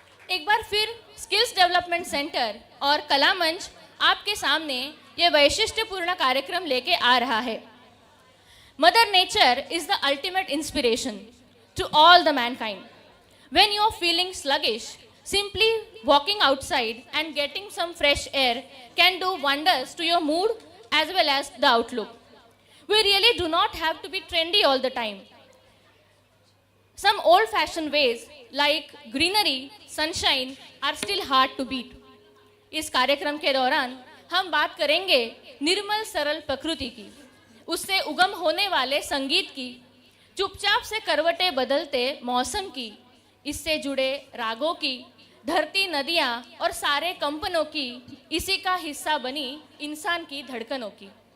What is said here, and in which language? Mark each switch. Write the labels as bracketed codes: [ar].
[hi] एक बार फिर skills development centre और कला मंच आपके सामने ये वैशिष्ट्यपूर्ण कार्यक्रम लेके आ रहा है। [en] Mother nature is the ultimate inspiration to all the mankind. When you are feeling sluggish, simply walking outside and getting some fresh air can do wonders to your mood as well as the outlook. We really do not have to be trendy all the time. Some old-fashioned ways like greenery, sunshine are still hard to beat. [hi] इस कार्यक्रम के दौरान हम बात करेंगे निर्मल सरल प्रकृति की, उससे उगम होने वाले संगीत की, चुपचाप से करवटें बदलते मौसम की, इससे जुड़े रागों की, धरती नदियाँ और सारे कंपनों की, इसी का हिस्सा बनी इंसान की धड़कनों की।